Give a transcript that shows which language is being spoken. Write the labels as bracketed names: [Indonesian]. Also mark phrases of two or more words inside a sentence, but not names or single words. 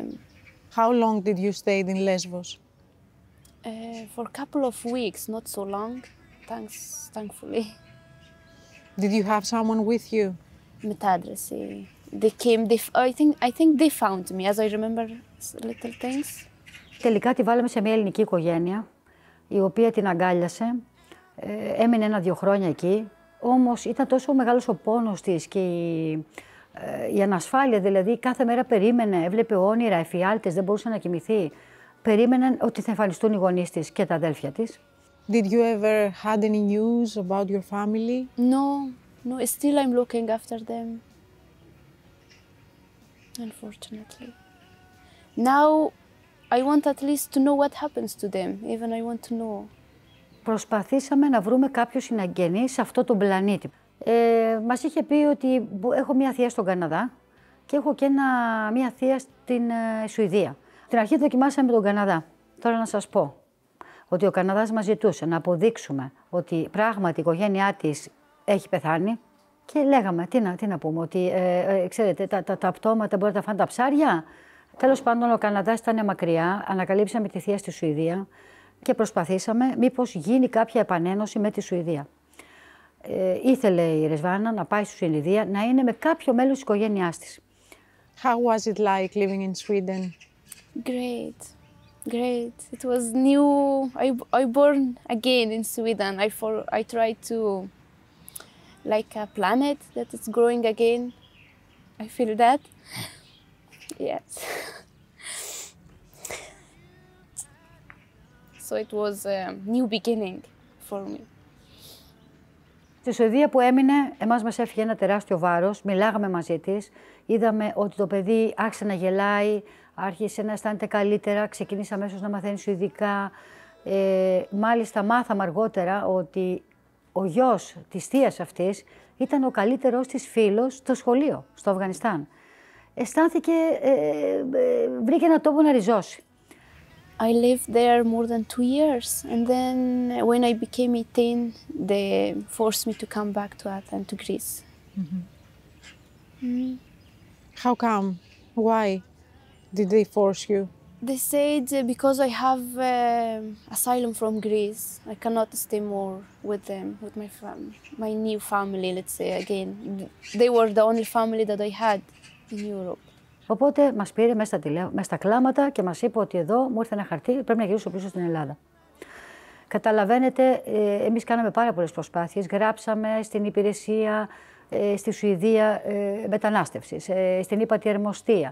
[English] How long did you stay in Lesbos? For a couple of weeks, not so long, thankfully. Did you have someone with you? [Greek] Μετάδραση. [English] They came, I think they found me, as I remember little things. [Greek] Τελικά τη βάλαμε σε μια ελληνική οικογένεια, η οποία την αγκάλιασε, έμεινε 1-2 χρόνια εκεί, όμως ήταν τόσο μεγάλος ο πόνος της και η ανασφάλεια, δηλαδή κάθε μέρα περίμενε, έβλεπε όνειρα, εφιάλτες, δεν μπορούσε να κοιμηθεί. Περίμεναν ότι θα εμφανιστούν οι γονείς της και τα αδέλφια της. [English] Did you ever had any news about your family? No, still I'm looking after them. Unfortunately. Now I want at least to know what happens to them, even I want to know. [Greek] Προσπαθήσαμε να βρούμε κάποιο συναγγενή σε αυτό τον πλανήτη. Μας είχε πει ότι έχω μία θεία στον Καναδά και έχω και μία θεία στην Σουηδία. Στην αρχή δοκιμάσαμε τον Καναδά. Τώρα να σας πω ότι ο Καναδάς μας ζητούσε να αποδείξουμε ότι πράγματι η οικογένειά της έχει πεθάνει και λέγαμε, τι να πούμε, ότι ξέρετε, τα πτώματα μπορεί να τα φάνε τα ψάρια. Τέλος πάντων, ο Καναδάς ήταν μακριά, ανακαλύψαμε τη θεία στη Σουηδία και προσπαθήσαμε μήπως γίνει κάποια επανένωση με τη Σουηδία. Ήθελε η Ρεσβάνα να πάει στη Σουηδία, να είναι με κάποιο μέλος της οικογένειάς της. [English] How was it like living in Sweden? Great. It was new. I born again in Sweden. I tried to, like a planet that is growing again. I feel that. Yes. So it was a new beginning for me. [Greek] Στη Σουηδία που έμεινε, εμάς μας έφυγε ένα τεράστιο βάρος, μιλάγαμε μαζί της, είδαμε ότι το παιδί άρχισε να γελάει, άρχισε να αισθάνεται καλύτερα, ξεκίνησε αμέσως να μαθαίνει σουηδικά. Μάλιστα μάθαμε αργότερα ότι ο γιος της θείας αυτής ήταν ο καλύτερος της φίλος στο σχολείο, στο Αφγανιστάν. Αισθάνθηκε, βρήκε έναν τόπο να ριζώσει. [English] I lived there more than 2 years, and then when I became 18, they forced me to come back to Athens, to Greece. How come? Why did they force you? They said because I have asylum from Greece, I cannot stay more with them, with my new family, let's say again. They were the only family that I had in Europe. [Greek] Οπότε μας πήρε μέσα στα κλάματα και μας είπε ότι εδώ μου ήρθε ένα χαρτί, πρέπει να γυρίσω πίσω στην Ελλάδα. Καταλαβαίνετε, εμείς κάναμε πάρα πολλές προσπάθειες, γράψαμε στην υπηρεσία στη Σουηδία μετανάστευσης, στην ύπατη αρμοστία.